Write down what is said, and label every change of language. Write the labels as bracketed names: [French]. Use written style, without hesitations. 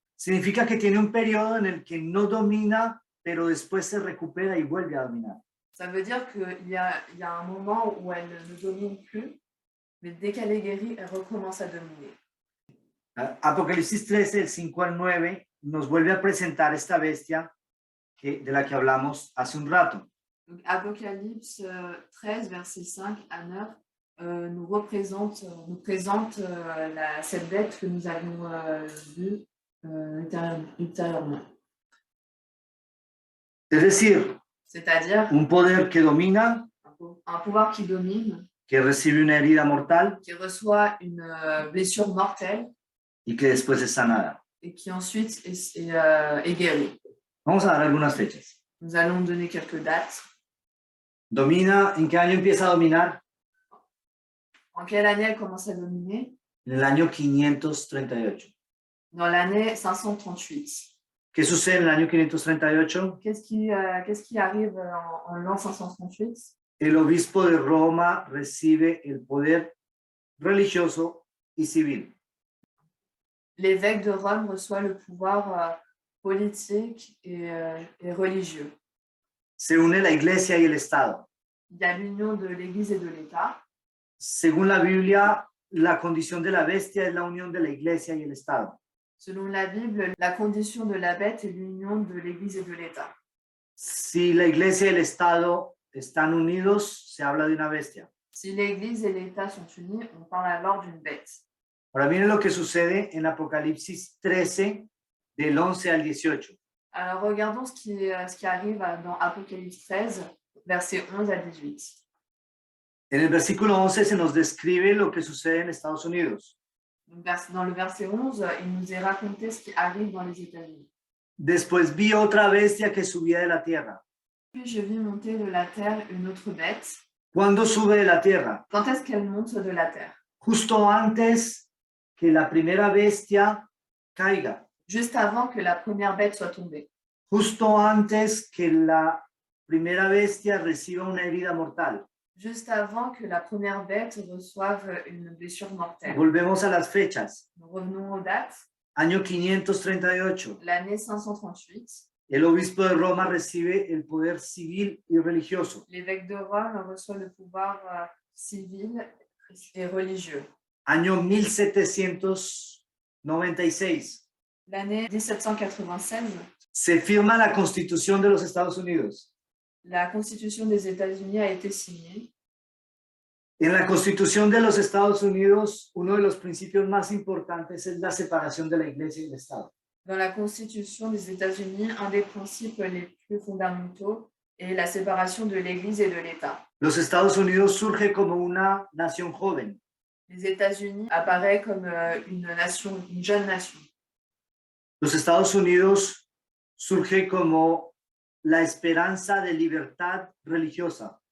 [Spanish] Significa que tiene un periodo en el que no domina, pero después se recupera y vuelve a dominar. [French] Ça veut dire qu'il y a un moment où elle ne domine plus, mais dès qu'elle est guérie, elle recommence à dominer. [Spanish] Apocalipsis 13, del 5 al 9, nos vuelve a presentar esta bestia de la que hablamos hace un rato. [French] Donc, Apocalypse 13, versets 5 à 9, nous présente cette bête que nous avons vue ultérieurement. [Spanish] Es decir, [French] C'est-à-dire [Spanish] un poder que domina, [French] un pouvoir qui domine, [Spanish] que recibe una herida mortal [French] qui reçoit une blessure mortelle [Spanish] y que después es sanada. [French] et qui ensuite est guérie. [Spanish] Vamos a dar algunas fechas. [French] Nous allons donner quelques dates. [Spanish] Domina, ¿en qué año empieza a dominar? [French] En quelle année elle commence à dominer? [Spanish] En el año 538. [French] Dans l'année 538. [Spanish] ¿Qué sucede en el año 538? [French] Qu'est-ce qui arrive en l'an 538? [Spanish] El obispo de Roma recibe el poder religioso y civil. [French] L'évêque de Rome reçoit le pouvoir politique et religieux. [Spanish] Se une la iglesia y el Estado. [French] Il y a l'union de l'Église et de l'État. [Spanish] Según la Biblia, la condición de la bestia es la unión de la iglesia y el Estado. [French] Selon la Bible, la condition de la bête est l'union de l'Église et de l'État. [Spanish] Si la iglesia y el Estado están unidos, se habla de una bestia. [French] Si l'Église et l'État sont unis, on parle alors d'une bête. [Spanish] Ahora miren lo que sucede en Apocalipsis 13, del 11 al 18. [French] Alors regardons ce qui arrive dans Apocalypse 13, versets 11 à 18. [Spanish] En el versículo 11 se nos describe lo que sucede en Estados Unidos. [French] Donc, dans le verset 11, il nous est raconté ce qui arrive dans les États-Unis. [Spanish] Después vi otra bestia que subía de la tierra. [French] Puis je vis monter de la terre une autre bête. [Spanish] ¿Cuándo sube de la tierra? [French] Quand est-ce qu'elle monte de la terre? [Spanish] Justo antes que la primera bestia caiga. [French] Juste avant que la première bête soit tombée. [Spanish] Justo antes que la primera bestia reciba una herida mortal. [French] Juste avant que la première bête reçoive une blessure mortelle. [Spanish] Volvemos a las fechas. [French] Nous revenons aux dates. [Spanish] Año 538. [French] L'année 538. [Spanish] El obispo de Roma recibe el poder civil y religioso. [French] L'évêque de Rome reçoit le pouvoir civil et religieux. [Spanish] Año 1796. [French] L'année 1796. [Spanish] Se firma la Constitución de los Estados Unidos. [French] La Constitution des États-Unis a été signée. [Spanish] En la Constitución de los Estados Unidos, uno de los principios más importantes es la separación de la Iglesia y el Estado. [French] Dans la Constitution des États-Unis, un des principes les plus fondamentaux est la séparation de l'Église et de l'État. [Spanish] Los Estados Unidos surge como una nación joven. [French] Les États-Unis apparaissent comme une jeune nation. [Spanish] Los Estados Unidos surge como la esperanza de libertad religiosa.